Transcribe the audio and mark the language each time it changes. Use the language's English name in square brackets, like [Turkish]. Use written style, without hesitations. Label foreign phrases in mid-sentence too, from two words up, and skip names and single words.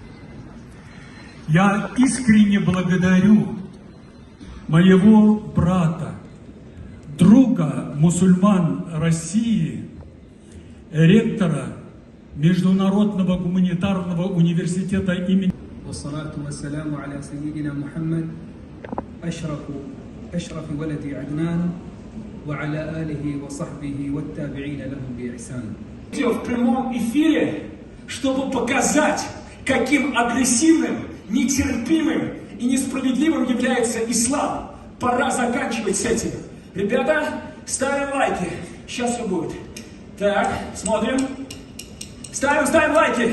[Russian] Я искренне благодарю моего брата, друга мусульман России, ректора Международного гуманитарного университета имени [Arabic] والصلاة والسلام على سيدنا محمد أشرف ولد عدنان وعلى آله وصحبه والتابعين لهم بإحسان. [Russian] В прямом эфире, чтобы показать, каким агрессивным, нетерпимым и несправедливым является ислам. Пора заканчивать с этим. Ребята, ставим лайки. Сейчас все будет. Так, смотрим. Ставим лайки.